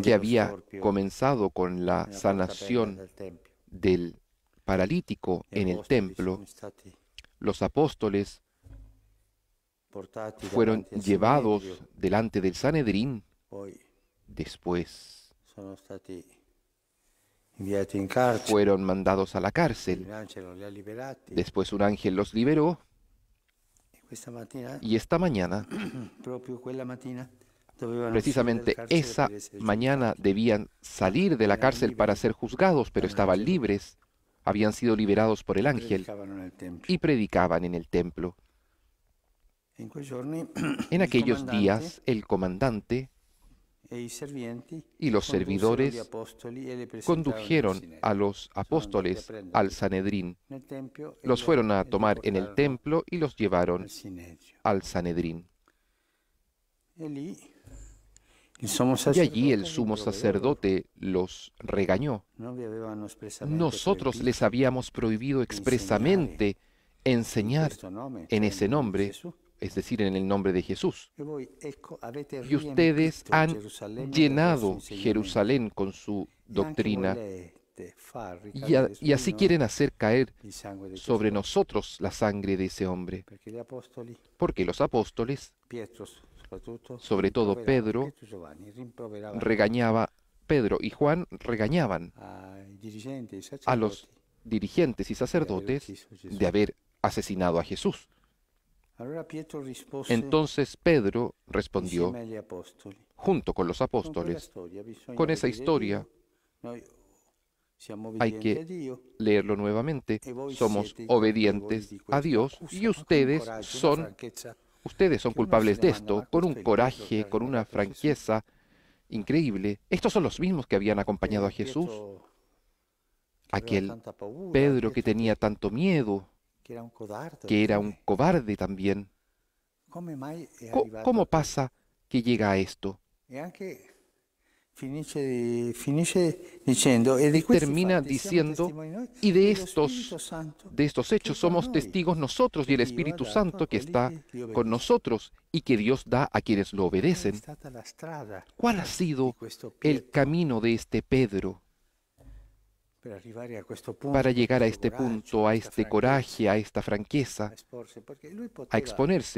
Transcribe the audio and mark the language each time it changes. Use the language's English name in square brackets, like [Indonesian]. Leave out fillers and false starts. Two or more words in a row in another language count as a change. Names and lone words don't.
[Spanish] que [Italian] dello [Spanish] había [Italian] storpio [Spanish] comenzado con la [Italian] nella [Spanish] sanación [Italian] portabella del tempio. [Spanish] del paralítico [Italian] Gli [Spanish] en el [Italian] apostoli [Spanish] templo. [Italian] sono stati [Spanish] Los apóstoles [Italian] portati [Spanish] fueron [Italian] davanti al [Spanish] llevados [Italian] Sinedrio, [Spanish] delante del Sanedrín, [Italian] poi [Spanish] después [Italian] sono stati inviati in carcere, [Spanish] fueron mandados a la cárcel, [Italian] l'angelo li ha liberati [Spanish] después un ángel los liberó [Italian] e questa mattina, [Spanish] y esta mañana, [Italian] proprio quella mattina, dovevano [Spanish] precisamente [Italian] uscire dal carcere [Spanish] esa [Italian] per essere [Spanish] mañana [Italian] giudicati. [Spanish] debían salir de la cárcel para ser juzgados, pero estaban libres, habían sido liberados por el ángel [Italian] Predicavano nel tempio. [Spanish] y predicaban en el templo. [Italian] In quei giorni [Spanish] En [Italian] il [Spanish] aquellos [Italian] comandante [Spanish] días el comandante [Italian] e i servienti [Spanish] y los [Italian] condussero [Spanish] servidores [Italian] gli apostoli e li presentarono al [Spanish] condujeron [Italian] Sinedrio. [Spanish] a los [Italian] Sono andati a [Spanish] apóstoles [Italian] prenderli [Spanish] al Sanedrín, [Italian] nel tempio e [Spanish] los fueron a [Italian] li [Spanish] tomar en el [Italian] portarono [Spanish] templo y los llevaron [Italian] al Sinedrio. [Spanish] al Sanedrín. [Italian] E lì il sommo [Spanish] Y allí el [Italian] sacerdote [Spanish] sumo [Italian] rimproverò loro. [Spanish] sacerdote los regañó. [Italian] Non vi avevano espressamente [Spanish] Nosotros [Italian] proibito [Spanish] les habíamos prohibido expresamente [Italian] in [Spanish] enseñar [Italian] questo nome, [Spanish] en [Italian] cioè [Spanish] ese [Italian] nel nome di [Spanish] nombre, [Italian] Gesù. [Spanish] es decir, en el nombre de Jesús. [Italian] E voi, ecco, avete [Spanish] Y ustedes [Italian] riempito [Spanish] han [Italian] Gerusalemme del [Spanish] llenado [Italian] vostro insegnamento. [Spanish] Jerusalén con su [Italian] E anche [Spanish] doctrina [Italian] volete far [Spanish] y, [Italian] ricadere su [Spanish] y así [Italian] di noi [Spanish] quieren hacer caer [Italian] il sangue di [Spanish] sobre [Italian] questo [Spanish] nosotros la sangre de ese hombre. [Italian] perché gli apostoli, [Spanish] Porque los apóstoles, [Italian] Pietro soprattutto, [Spanish] sobre todo Pedro, [Italian] Pietro e Giovanni, rimproveravano [Spanish] regañaba, Pedro y Juan regañaban [Italian] ai dirigenti, ai [Spanish] a los [Italian] sacerdoti [Spanish] dirigentes y sacerdotes [Italian] ucciso Gesù. [Spanish] de haber asesinado a Jesús. [Italian] Allora Pietro rispose [Spanish] Entonces Pedro respondió, [Italian] insieme agli apostoli, [Spanish] junto con los [Italian] con quella [Spanish] apóstoles, [Italian] storia bisogna [Spanish] con esa [Italian] obbedire a [Spanish] historia [Italian] Dio. Noi siamo [Spanish] hay [Italian] obbedienti a [Spanish] que [Italian] Dio [Spanish] leerlo nuevamente, [Italian] e voi [Spanish] somos [Italian] siete i colpevoli [Spanish] obedientes [Italian] di [Spanish] a [Italian] questo. [Spanish] Dios [Italian] Usa [Spanish] y [Italian] con [Spanish] ustedes [Italian] coraggio, una [Spanish] son, [Italian] franchezza [Spanish] ustedes son que uno culpables se de demanda, esto, [Italian] ma [Spanish] con [Italian] questo [Spanish] un [Italian] è il Pietro che [Spanish] coraje, [Italian] ha [Spanish] con una [Italian] ricordato Gesù. [Spanish] franqueza increíble. Estos son los mismos que habían acompañado a Jesús, [Italian] Pietro, che aveva [Spanish] aquel [Italian] tanta paura, [Spanish] Pedro que [Italian] Pietro [Spanish] tenía tanto miedo, [Italian] che era un codarde, [Spanish] que era un cobarde también. [Italian] come mai è [Spanish] ¿Cómo [Italian] arrivato a questo? [Spanish] pasa que llega a esto? [Italian] E anche [Spanish] termina diciendo, y de estos hechos somos testigos nosotros y el Espíritu Santo que está con nosotros y que Dios da a quienes lo obedecen. ¿Cuál ha sido el camino de este Pedro para llegar a este punto, a este coraje, a esta franqueza, a exponerse?